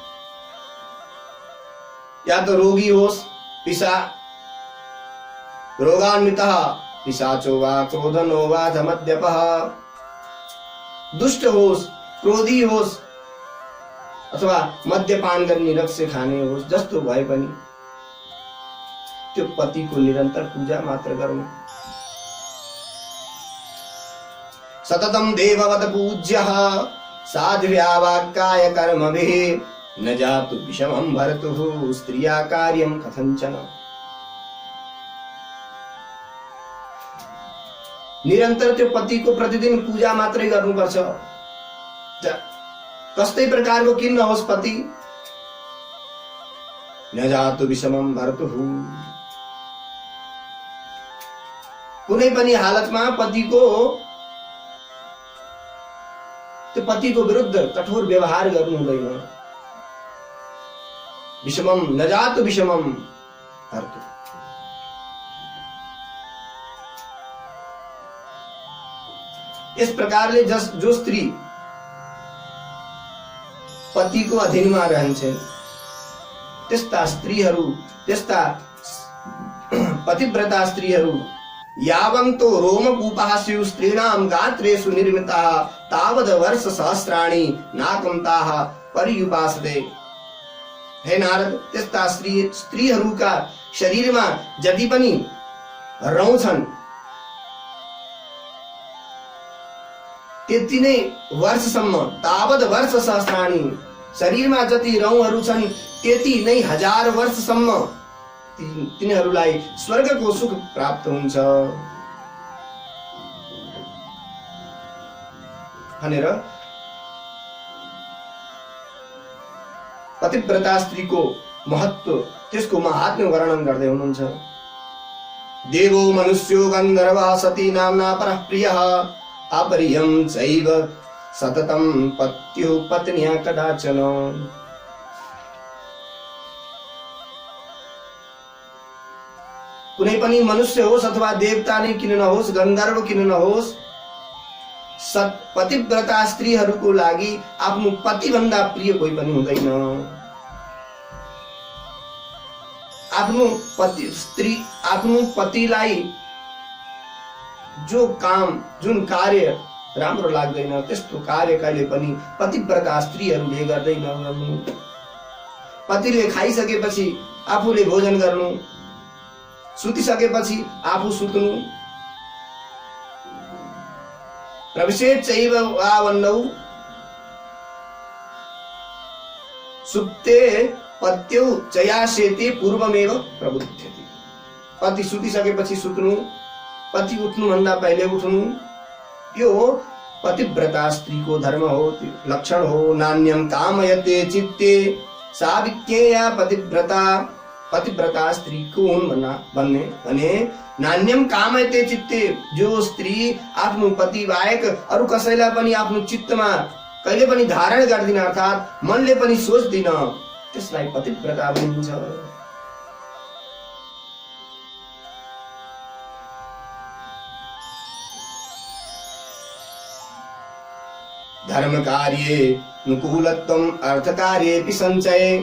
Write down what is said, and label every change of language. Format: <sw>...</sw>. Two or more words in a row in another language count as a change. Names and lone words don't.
<ne>या त रोगी होस्,</ne> <sa>रोगान्वितः पिशाचो वा क्रोधनो वा मद्यपः,</sa> <ne>दुष्ट होस्, क्रोधी होस् अथवा मद्यपान गर्ने रक्सी खाने होस्, जस्तो भए पनि त्यो पतिको निरन्तर पूजा मात्र गरौँ।</ne> <sa>सततं देववत पूज्यः साध्व्यावाक्काय कर्मभिः न जातु विषमं भर्तुः स्त्रिया कार्यं कथञ्चन।</sa> <ne>निरन्तर त्यो पतिको प्रतिदिन पूजा मात्रै गर्नुपर्छ। कस्तै प्रकारको किन नहोस् पति,</ne> <sa>न जातु विषमं भर्तुः,</sa> <ne>कुनै पनि हालतमा पतिको त्यो पतिको विरुद्ध कठोर व्यवहार गर्नु हुँदैन।</ne> <sa>विषमम न जातु विषमम हर्तु।</sa> <ne>इस प्रकारले जो स्त्री पतिको अधीनमा रहन्छन् त्यस्ता स्त्रीहरू, त्यस्ता पतिव्रता स्त्रीहरू</ne> <sa>यावन्तो रोमकूपाः स्युः स्त्रीणां गात्रेषु निर्मिताः तावद् वर्ष सहस्राणि नाकं ताः पर्युपासते।</sa> <ne>हे नारद, त्यस्ता स्त्रीहरूका शरीरमा जति पनि रौँ छन् त्यति नै वर्षसम्म,</ne> <sa>तावद् वर्ष सहस्राणि,</sa> <ne>शरीरमा जति रौँहरू छन् त्यति नै 1000 वर्षसम्म तिनीहरूलाई स्वर्गको सुख प्राप्त हुन्छ भनेर पतिव्रता स्त्रीको महत्व, त्यसको महात्म्य वर्णन गर्दै हुनुहुन्छ।</ne> <sa>देवो मनुष्यो गन्धर्वः सती नाम्ना परः प्रियः अपरियं चैव सततं पत्युः पत्न्या कदाचन।</sa> <ne>कुनै पनि मनुष्य होस् अथवा देवता नै किन नहोस्, गन्धर्व किन नहोस्, पतिव्रता स्त्रीहरूको लागि आफ्नो पतिभन्दा प्रिय कोही पनि हुँदैन। आफ्नो पतिलाई जो काम, जुन कार्य राम्रो लाग्दैन त्यस्तो कार्य कहिले पनि पतिव्रता स्त्रीहरूले गर्दैनन्। पतिले खाइसकेपछि आफूले भोजन गर्नु, सुतिसकेपछि आफू सुत्नु,</ne> <sa>प्रविशेत् चैव वावन्नौ सुप्ते पत्यौ चयासेते पूर्वमेव प्रबुध्यति।</sa> <ne>पति सुतिसकेपछि सुत्नु, पति उठ्नु भन्दा पहिले उठ्नु, यो पतिव्रता स्त्रीको धर्म हो, लक्षण हो।</ne> <sa>नान्यम कामयते चित्ते साविज्ञेया पतिव्रता।</sa> <ne>पतिव्रता स्त्री को हुन् भने</ne> <sa>नान्यम कामयते चित्ते,</sa> <ne>जो स्त्री आफ्नो पति बाहेक अरू कसैलाई पनि आफ्नो चित्तमा कहिले पनि धारण गर्दिन, अर्थात् मनले पनि सोच्दिन, त्यसलाई पतिव्रता भनिन्छ।</ne> <sa>धर्म कार्ये अनुकूलत्वम अर्थ कार्येपि सञ्चये।</sa>